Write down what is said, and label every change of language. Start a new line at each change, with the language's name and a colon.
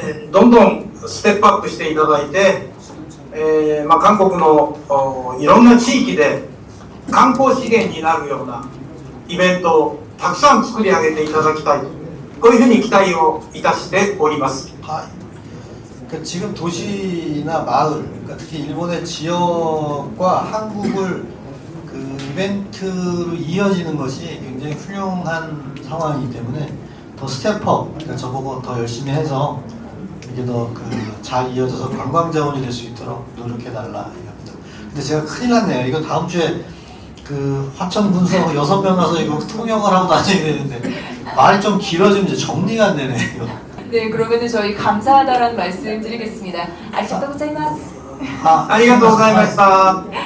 Japanese: どんどんステップアップしていただいて、韓国のいろんな地域で観光資源になるようなイベントをたくさん作り上げていただきたいと、こういうふうに期待をいたしております。
Korean: 그러니까 지금 도시나 마을, 그러니까 특히 일본의 지역과 한국을 그 이벤트로 이어지는 것이 굉장히 훌륭한 상황이기 때문에 더 스텝업, 그러니까 저보고 더 열심히 해서 이게 더 잘 이어져서 관광 자원이 될 수 있도록 노력해달라 이겁니다. 근데 제가 큰일 났네요. 이거 다음 주에 그 화천 군서 6명 가서 이거 통역을 하고 다녀야 되는데 말이 좀 길어지면 이제 정리가 안 되네 이거. 네, 그러면은 저희 감사하다라는 말씀 드리겠습니다.
Japanese: 아리가또 고자이마스. ありがとうございました。